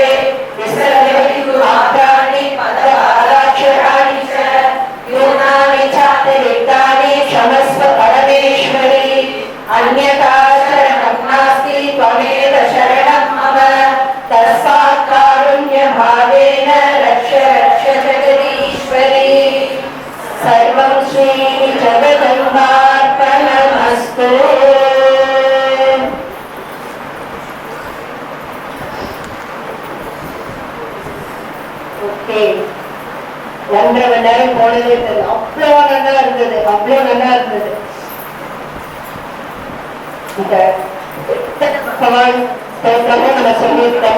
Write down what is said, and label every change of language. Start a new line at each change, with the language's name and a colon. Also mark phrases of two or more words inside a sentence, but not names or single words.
Sanskrit: विसर्जयतु मात्राणि पदपादाक्षराणि च न्यूनानि चातिरिक्तानि क्षमस्व परमेश्वरि अन्यथा शरणं नास्ति त्वमेव शरणं मम तस्मात् कारुण्यभावेन रक्ष रक्ष जगदीश्वरी सर्वं श्री जगदम्बार्पणमस्तु.
Tamil: ஓகே, 1.5 மணி நேரம் போனதே தெரியல. அவ்வளோ நல்லா இருந்தது, அவ்வளோ நல்லா இருந்தது. இந்த பகவான் ஸ்தோத்திரமும் நம்ம சொல்லியிருக்கோம்.